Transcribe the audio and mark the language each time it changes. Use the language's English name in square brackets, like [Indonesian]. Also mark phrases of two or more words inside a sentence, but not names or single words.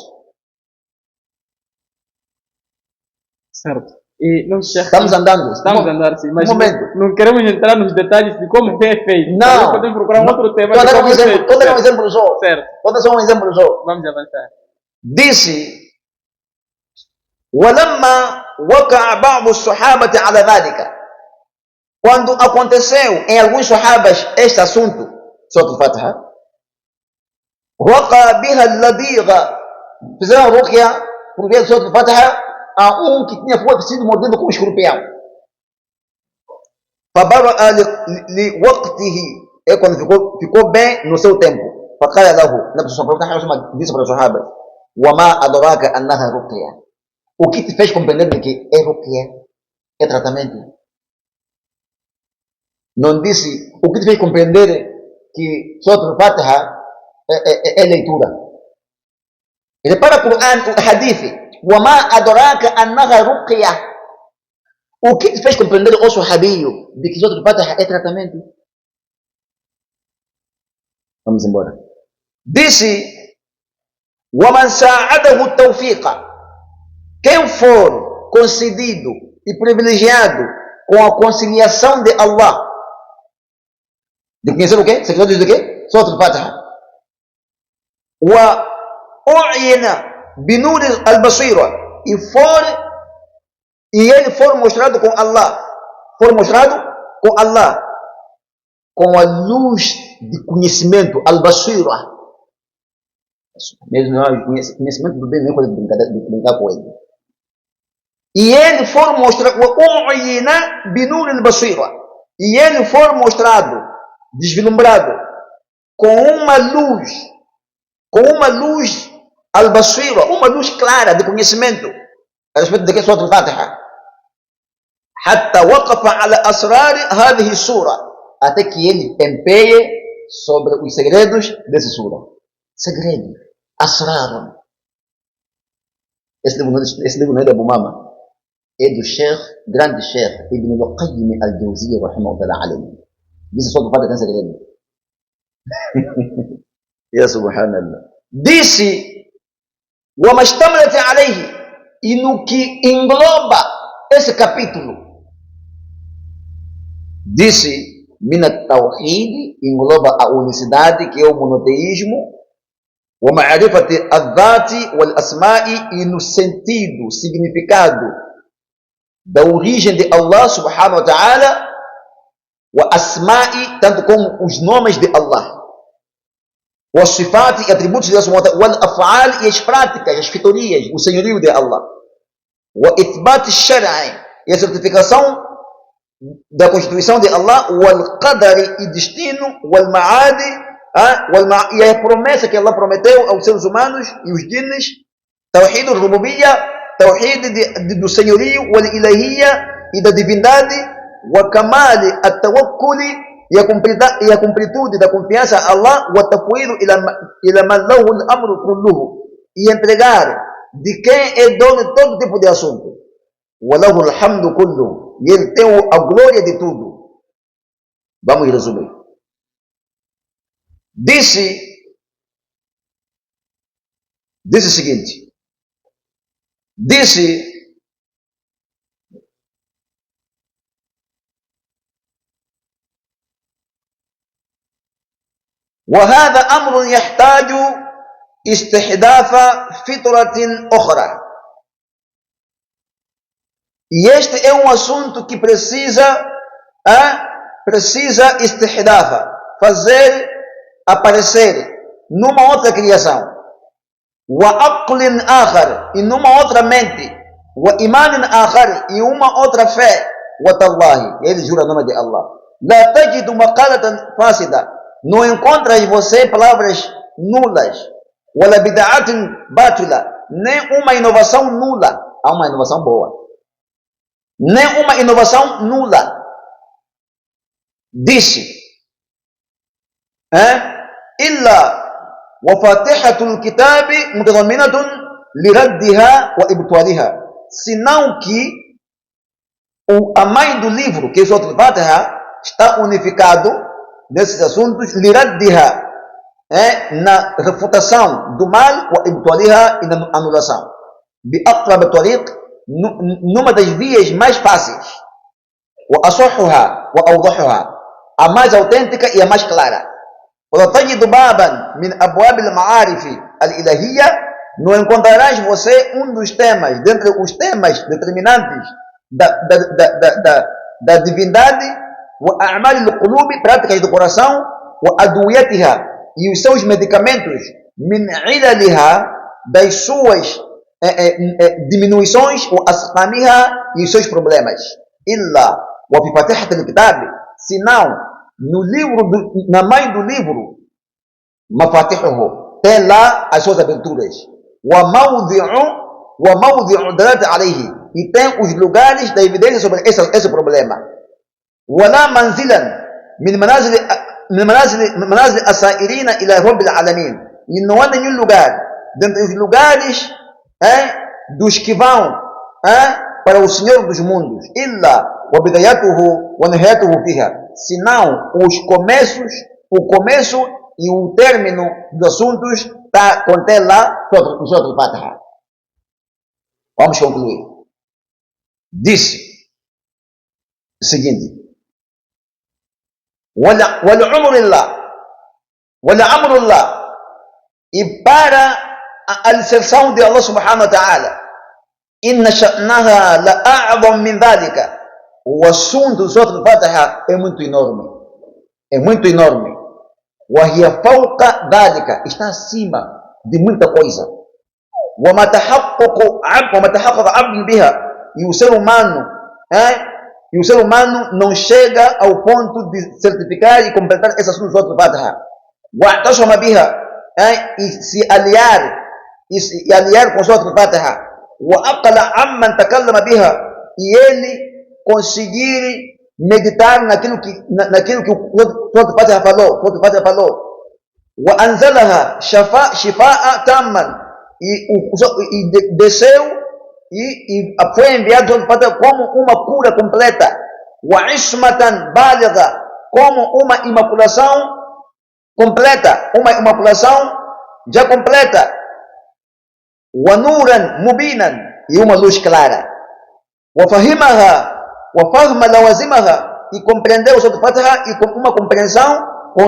[Portuguese] Certo. E não, estamos andando. Estamos andando, sim. Mas momento. Não queremos entrar nos detalhes de como é feito. Não. Podemos procurar um outro tema. Vou dar um exemplo só. Certo. Vou dar só um exemplo só. Vamos avançar. Disse: [Arabic] وَلَمَّا وَقَعَ بَعْضُ الصَّحَابَةِ عَلَى ذَلِكَ. [Portuguese] Quando aconteceu em alguns sahabas este assunto, Suratul Fatiha, [Arabic] وَقَعَ بِهَا الَّذِيغَ, [Portuguese] fizeram ruqya por via de Suratul Fatiha a que tinha sido mordido com um escorpião. [Arabic] فَبَرَأَ لِوَقْتِهِ, [Portuguese] é quando ficou bem no seu tempo. [Arabic] فَقَالَ لَهُ, [Portuguese] na pessoa disse para os sahabas: [Arabic] وَمَا أَدْرَاكَ أَنَّهَا ruqya. [Portuguese] O que te fez compreender de que é ruqya, é tratamento? Não disse o que te fez compreender que Suratul Fatiha é leitura. Ele para o Quran, o Hadith. [Arabic] وَمَا أَدْرَاكَ أَنَّهَا رُقْيَةٌ. [Portuguese] O que te fez compreender, ó sahabio, de que Suratul Fatiha é tratamento? Vamos embora. Disse: [Arabic] وَمَنْ سَاعَدَهُ التَّوْفِيقَ. [Portuguese] Quem for concedido e privilegiado com a conciliação de Allah, de conhecer o quê? Segredos do quê? Suratul Fatiha. [Arabic] وَأُعْيِنَ بِنُورِ الْبَصِيرَةِ. [Portuguese] E ele for mostrado com Allah. For mostrado com Allah. Com a luz de conhecimento. Al-Basira. Mesmo conhecimento do bem, não é coisa de brincar com ele. E ele for mostrado. [Arabic] وَأُعْيِنَ بِنُورِ الْبَصِيرَةِ. [Portuguese] E ele for mostrado, deslumbrado, com uma luz al-basira, uma luz clara de conhecimento a respeito de que é Suratul Fatiha. [Arabic] حتى وقف على أسرار هذه السورة, [Portuguese] até que ele tempeie sobre os segredos dessa sura. Segredos, asrar. Esse livro não é da Bumama, é do grande Sheikh Ibn al-Qayyim al-Jawziyya [Arabic] رحمه الله عليه. [Portuguese] Diz só do Fatiha tem segredo. [Arabic] يا سبحان الله. [Portuguese] Disse: [Arabic] وَمَا اشْتَمَلَتْ عَلَيْهِ. [Portuguese] E no que engloba esse capítulo, disse: [Arabic] مِنَ التَّوْحِيدِ, [Portuguese] engloba a unicidade, que é o monoteísmo, [Arabic] وَمَعْرِفَةِ الذَّاتِ وَالْأَسْمَاءِ, [Portuguese] e no sentido, significado da origem de Allah subhanahu [Arabic] وتعالى, وَأَسْمَاءِ, [Portuguese] tanto como os nomes de Allah, وَالصِّفَاتِ, e atributos de Allah, وَالْأَفْعَالِ, e as práticas, as fetorias, o senhorio de Allah, [Arabic] وَإِثْبَاتِ الشَّرْعِ, [Portuguese] e a certificação da Constituição de Allah, وَالْقَدَرِ, e destino, وَالْمَعَادِ, e a promessa que Allah prometeu aos seres humanos e os jinnes, [Arabic] توحيد الربوبية, [Portuguese] Tawhid do senhorio, [Arabic] wal-Ilahiyya, [Portuguese] e da divindade, [Arabic] وَكَمَالِ التَّوَكُّلِ, [Portuguese] e a completude da confiança a Allah, [Arabic] وَتَفْوِيضُ إِلَى مَنْ لَهُ الْأَمْرُ كُلُّهُ, [Portuguese] e entregar de quem é dono de todo tipo de assunto. [Arabic] وَلَهُ الْحَمْدُ كُلُّهُ, [Portuguese] e ele tem a glória de tudo. Vamos resumir. Disse o seguinte: disse: [Arabic] وهذا أمر يحتاج استحداث فطرة أخرى. [Portuguese] E este é um assunto que precisa istihdafa, fazer aparecer numa outra criação, [Arabic] wa عقل آخر, [Portuguese] e numa outra mente, [Arabic] وإيمان آخر, [Portuguese] e uma outra fé, [Arabic] وتالله, [Portuguese] ele jura o nome de Allah, [Arabic] لا تجد مقالة فاسدة, [Portuguese] não encontras você palavras nulas, [Arabic] ولا بدعة باطلة, [Portuguese] nem uma inovação nula, há uma inovação boa, nem uma inovação nula. Disse, [Arabic] إلا وفاتحة الكتاب متضمنة لردها وإبطالها, [Portuguese] senão que a mãe do livro, que é o Surat al-Fatiha, está unificado nesses assuntos, liraddiha, na refutação do mal, [Arabic] وإبطالها, [Portuguese] e na anulação, [Arabic] بأقرب طريق, [Portuguese] numa das vias mais fáceis, [Arabic] وأصحها وأوضحها, [Portuguese] a mais autêntica e a mais clara. [Arabic] وَتَجِدُ بَابًا مِنْ أَبْوَابِ الْمَعَارِفِ الْإِلَهِيَّةِ, [Portuguese] não encontrarás você um dos temas, dentre os temas determinantes da divindade, [Arabic] وَأَعْمَالِ الْقُلُوبِ, [Portuguese] práticas do coração, وَأَدْوِيَتِهَا, e os seus medicamentos, [Arabic] مِنْ عِلَلِهَا, [Portuguese] das suas diminuições, وَأَسْقَامِهَا, e os seus problemas. [Arabic] إِلَّا وَفِي فَاتِحَةِ الْكِتَابِ, [Portuguese] senão no livro, na mãe do livro, mafatihuhu, tem lá as suas aberturas, [Arabic] وموضع دلت عليه, [Portuguese] e tem os lugares da evidência sobre esse problema. [Arabic] ولا منزلا من منازل السائرين إلى رب العالمين, [Portuguese] e não há nenhum lugar dentre os lugares dos que vão para o Senhor dos mundos, [Arabic] إلا وبدايته ونهايته فيها, [Portuguese] senão o começo e o término dos assuntos contém lá no Surat al-Fatiha. Vamos concluir. Disse o seguinte: amrullah, e para a alicerção de Allah [Arabic] سبحانه وتعالى, إن شأنها لأعظم من ذلك, [Portuguese] o assunto do Surat al-Fatiha é muito enorme, [Arabic] وهي فوق ذلك, [Portuguese] está acima de muita coisa, [Arabic] وما تحقق عبد بها, [Portuguese] e o ser humano não chega ao ponto de certificar e completar esse assunto do Surat al-Fatiha, [Arabic] واعتصم بها, [Portuguese] e se aliar com o Surat al-Fatiha, [Arabic] وعقل عمن تكلم بها, [Portuguese] e ele conseguir meditar naquilo que o Surat al-Fatiha falou, [Arabic] وأنزلها شفاء تاما, [Portuguese] e desceu e foi enviado o Surat al-Fatiha como uma cura completa, [Arabic] وعصمة بالغة, [Portuguese] como uma imaculação completa, uma imaculação já completa, [Arabic] ونورا مبينا, [Portuguese] e uma luz clara, [Arabic] وفهمها وفهم لوازمها, [Portuguese] e compreendeu o Surat al-Fatiha e com uma compreensão com